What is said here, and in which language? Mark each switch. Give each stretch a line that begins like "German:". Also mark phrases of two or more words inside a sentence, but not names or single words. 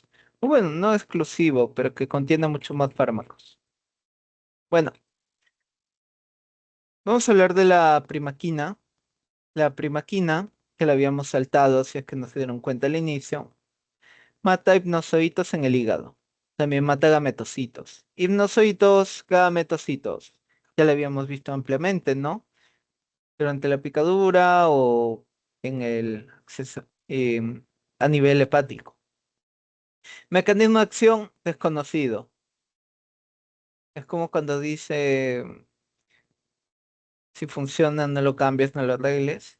Spanish: O bueno, no exclusivo, pero que contiene mucho más fármacos. Bueno, vamos a hablar de la primaquina. La primaquina, que la habíamos saltado si es que no se dieron cuenta al inicio, mata hipnozoitos en el hígado. También mata gametocitos. Hipnozoitos, gametocitos. Ya lo habíamos visto ampliamente, ¿no? Durante la picadura o en el a nivel hepático. Mecanismo de acción desconocido. Es como cuando dice, si funciona, no lo cambies, no lo arregles.